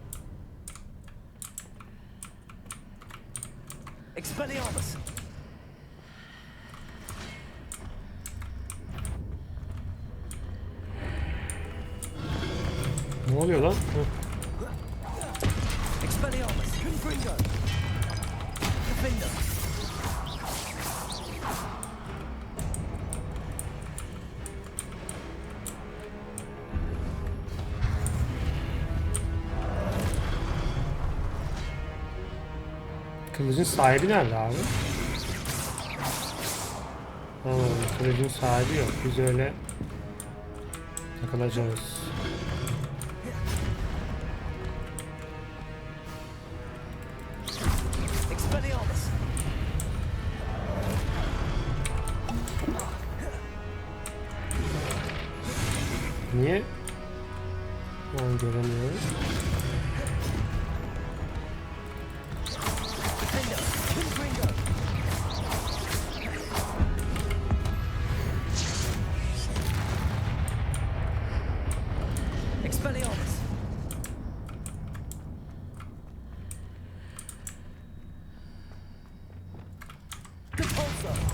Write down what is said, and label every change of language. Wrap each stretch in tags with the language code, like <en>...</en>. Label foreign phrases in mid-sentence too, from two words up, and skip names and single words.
<tr>Expelliarmus! Ne oluyor lan? Expelliarmus! Confringo! Defender! Kılıcın sahibi nerede abi? Anladım. Kılıcın sahibi yok. Biz öyle takılacağız. Expelliarmus! Niye? Ben göremiyorum. Defender! Confringo! Expelliarmus! Compulso!</tr>